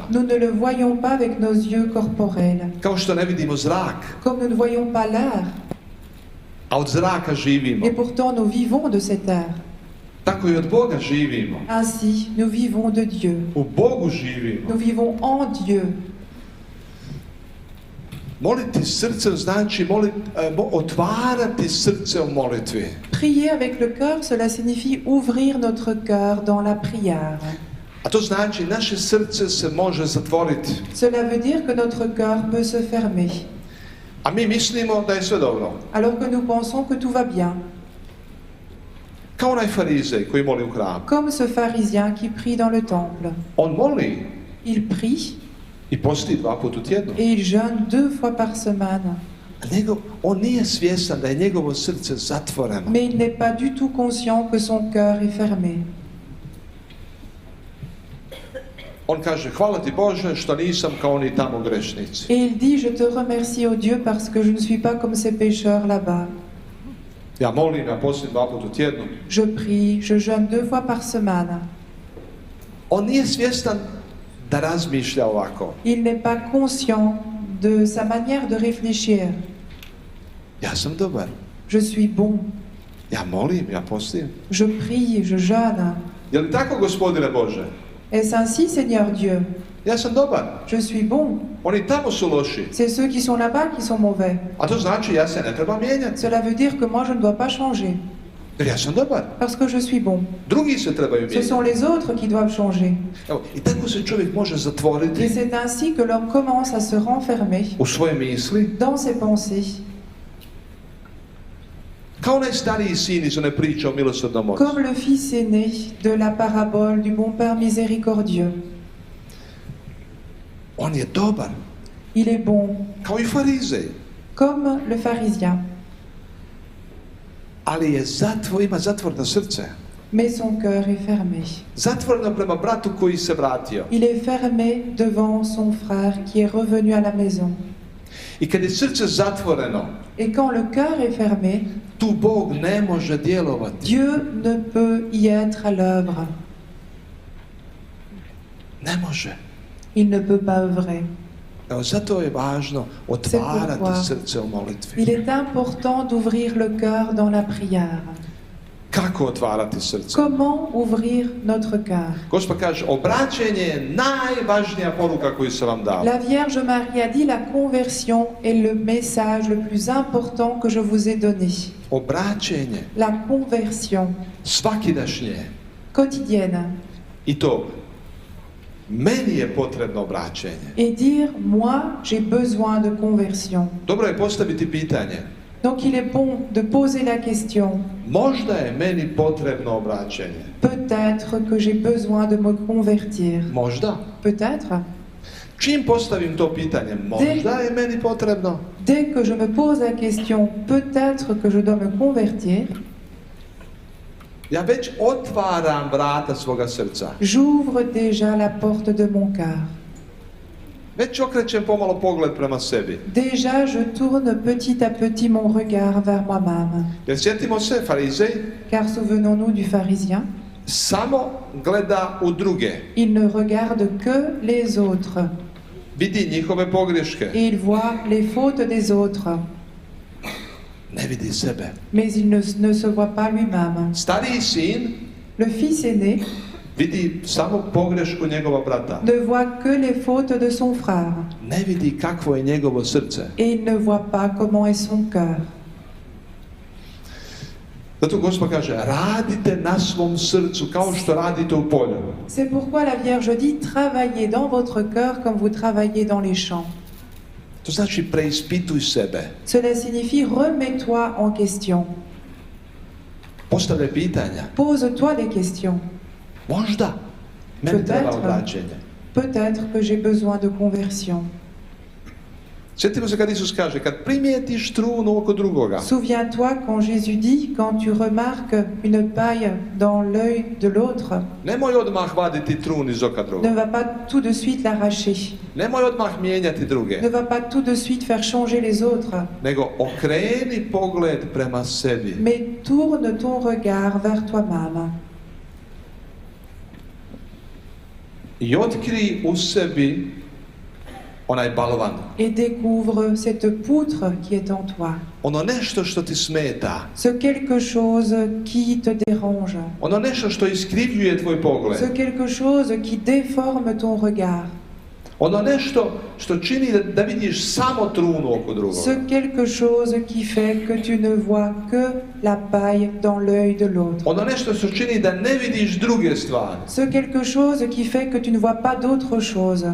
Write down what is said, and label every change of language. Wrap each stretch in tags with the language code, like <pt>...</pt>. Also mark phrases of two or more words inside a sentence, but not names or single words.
<fr>Nous ne le voyons pas avec nos yeux corporels,</fr> <hr>Kao što ne vidimo zrak,</hr> <fr>comme nous ne voyons pas l'air,</fr> <hr>a od zraka živimo.</hr> <fr>et pourtant nous vivons de cet air.</fr> <hr>Tako i od Boga živimo.</hr> <fr>Ainsi, nous vivons de Dieu.</fr> <hr>U Bogu živimo.</hr> <fr>Nous vivons en Dieu.</fr> <hr>Moliti srcem znači otvarati srce u molitvi.</hr> <fr>Prier avec le cœur, cela signifie ouvrir notre cœur dans la prière.</fr> <hr>A to znači naše srce se može zatvoriti.</hr> <fr>Cela veut dire que notre cœur peut se fermer,</fr> <hr>A mi mislimo da je sve dobro.</hr> <fr>alors que nous pensons que tout va bien.</fr> <hr>Kao onaj farizej koji moli u hramu.</hr> <fr>Comme ce pharisien qui prie dans le temple.</fr> <hr>On moli</hr> <fr>Il prie</fr> <hr>i posti 2 puta u tjednu.</hr> <fr>et il jeûne 2 fois par semaine.</fr> <hr>On nije svjestan da je njegovo srce zatvoreno.</hr> <fr>Mais il n'est pas du tout conscient que son cœur est fermé.</fr> <hr>On kaže, hvala ti Bože što nisam kao oni tamo grešnici.</hr> <fr>Et il dit, je te remercie, ô Dieu, parce que je ne suis pas comme ces pécheurs là-bas.</fr> <hr>Ja molim, ja postim 2 puta u tjednu.</hr> <fr>Je prie, je jeûne 2 fois par semaine.</fr> <hr>On nije svjestan da razmišlja ovako.</hr> <fr>Il n'est pas conscient de sa manière de réfléchir.</fr> <hr>Ja sam dobar.</hr> <fr>Je suis bon.</fr> <hr>Ja molim, ja postim.</hr> <fr>Je prie, je jeûne.</fr> <hr>Je li tako, Gospodine Bože?</hr> <fr>Est-ce ainsi, Seigneur Dieu?</fr> <hr>Ja sam dobar.</hr> <fr>Je suis bon.</fr> <hr>Oni tamo su loši.</hr> <fr>C'est ceux qui sont là-bas qui sont mauvais.</fr> <hr>A to znači ja se ne treba mijenjati.</hr> <fr>Cela veut dire que moi, je ne dois pas changer,</fr> <hr>Jer ja sam dobar.</hr> <fr>parce que je suis bon.</fr> <hr>Drugi se trebaju</hr> <fr>Ce</fr> <hr>mijenjati.</hr> <fr>sont les autres qui doivent changer.</fr> <hr>Evo, i tako se čovjek može</hr> <fr>Et</fr> <hr>zatvoriti</hr> <fr>c'est ainsi que l'homme commence à se renfermer</fr> <hr>u svoje misli.</hr> <fr>dans ses pensées.</fr> <hr>Kao onaj stariji sin iz one priče o milosrdnom ocu.</hr> <fr>Comme le fils aîné de la parabole du bon Père miséricordieux.</fr> <hr>On je dobar.</hr> <fr>Il est bon,</fr> <hr>Kao i farizej.</hr> <fr>comme le pharisien.</fr> <hr>Ali ima zatvoreno srce.</hr> <fr>Mais son cœur est fermé.</fr> <hr>Zatvoreno prema bratu koji se vratio.</hr> <fr>Il est fermé devant son frère qui est revenu à la maison.</fr> <hr>I kad je srce zatvoreno,</hr> <fr>Et quand le cœur est fermé,</fr> <hr>tu Bog ne može djelovati.</hr> <fr>Dieu ne peut y être à l'œuvre.</fr> <hr>Ne može.</hr> <fr>Il ne peut pas œuvrer.</fr> <hr>Evo, zato je važno otvarati srce u molitvi.</hr> <fr>Il est important d'ouvrir le cœur dans la prière.</fr> <hr>Kako otvarati srce?</hr> <fr>Comment ouvrir notre cœur?</fr> <hr>Gospod kaže, obraćenje je najvažnija poruka koju sam vam dao.</hr> <fr>La Vierge Marie a dit la conversion est le message le plus important que je vous ai donné.</fr> <hr>Obraćenje,</hr> <fr>La conversion</fr> <hr>svakidašnje.</hr> <fr>quotidienne.</fr> <hr>I to, meni je potrebno obraćenje.</hr> <fr>Et dire, moi, j'ai besoin de conversion.</fr> <hr>Dobro je postaviti pitanje.</hr> <fr>Donc il est bon de poser la question.</fr> <hr>Možda je meni potrebno obraćenje.</hr> <fr>Peut-être que j'ai besoin de me convertir.</fr> <hr>Možda.</hr> <fr>Peut-être.</fr> <hr>Čim postavim to pitanje, možda je meni potrebno.</hr> <fr>Dès que je me pose la question, peut-être que je dois me convertir,</fr> <hr>Ja već otvaram vrata svoga srca.</hr> <fr>j'ouvre déjà la porte de mon cœur.</fr> <hr>Već okrećem pomalo pogled prema sebi.</hr> <fr>Déjà, je tourne petit à petit mon regard vers moi-même.</fr> <hr>Jer sjetimo se, farizej</hr> <fr>Car souvenons-nous du pharisien,</fr> <hr>samo gleda u druge.</hr> <fr>il ne regarde que les autres</fr> <hr>Vidi njihove pogreške.</hr> <fr>et il voit les fautes des autres.</fr> <hr>ne vidi sebe.</hr> <fr>mais il ne se voit pas lui-même.</fr> <hr>Stariji sin</hr> <fr>Le fils aîné</fr> <hr>vidi samo pogrešku njegova brata.</hr> <fr>ne voit que les fautes de son frère</fr> <hr>Ne vidi kakvo je njegovo srce.</hr> <fr>et il ne voit pas comment est son cœur.</fr> <hr>Zato Gospod kaže, radite na svom srcu kao što radite u polju.</hr> <fr>C'est pourquoi la Vierge dit, travaillez dans votre cœur comme vous travaillez dans les champs.</fr> <hr>To znači preispituj sebe.</hr> <fr>Cela signifie remets-toi en question.</fr> <hr>Postavljaj pitanja.</hr> <fr>Pose-toi des questions.</fr> <hr>Možda meni treba</hr> <fr>Peut-être.</fr> <hr>obraćenje.</hr> <fr>Peut-être que j'ai besoin de conversion.</fr> <hr>Sjetimo se kad Isus kaže, kad primijetiš trunu oko drugoga,</hr> <fr>Souviens-toi quand Jésus dit, quand tu remarques une paille dans l'œil de l'autre,</fr> <hr>nemoj odmah vaditi trun iz oka</hr> <fr>ne</fr> <hr>druga.</hr> <fr>va pas tout de suite l'arracher.</fr> <hr>Nemoj odmah mijenjati druge.</hr> <fr>Ne va pas tout de suite faire changer les autres,</fr> <hr>Nego okreni pogled prema sebi.</hr> <fr>mais tourne ton regard vers toi-même</fr> <hr>I otkrij u sebi onaj balvan.</hr> <fr>et découvre cette poutre qui est en toi.</fr> <hr>Ono nešto što ti smeta.</hr> <fr>Ce quelque chose qui te dérange.</fr> <hr>Ono nešto što iskrivljuje tvoj pogled.</hr> <fr>Ce quelque chose qui déforme ton regard.</fr> <hr>Ono nešto što čini da vidiš samo trunu oko drugoga.</hr> <fr>Ce quelque chose qui fait que tu ne vois que la paille dans l'œil de l'autre.</fr> <hr>Ono nešto što čini da ne vidiš druge stvari.</hr> <fr>Ce quelque chose qui fait que tu ne vois pas d'autre chose.</fr>